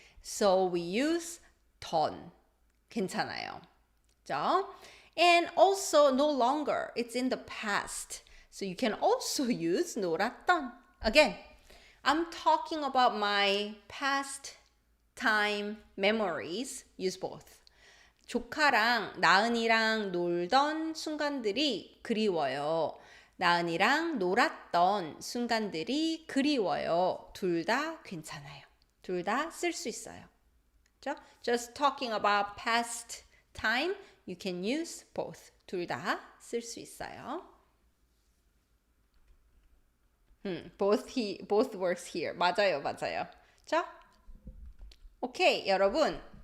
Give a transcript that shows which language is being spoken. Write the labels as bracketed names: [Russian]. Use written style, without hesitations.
[English] So we use 던. [Korean] 괜찮아요. 그죠? [English] And also no longer. It's in the past. So you can also use 놀았던. Again, I'm talking about my past time memories. Use both. [Korean] 조카랑 나은이랑 놀던 순간들이 그리워요. 나은이랑 놀았던 순간들이 그리워요. 둘 다 괜찮아요. 둘 다 쓸 수 있어요. 그렇죠? [English] Just talking about past time, you can use both. [Korean] 둘 다 쓸 수 있어요. [English] Both works here. [Korean] 맞아요. 자, 오케이, 여러분.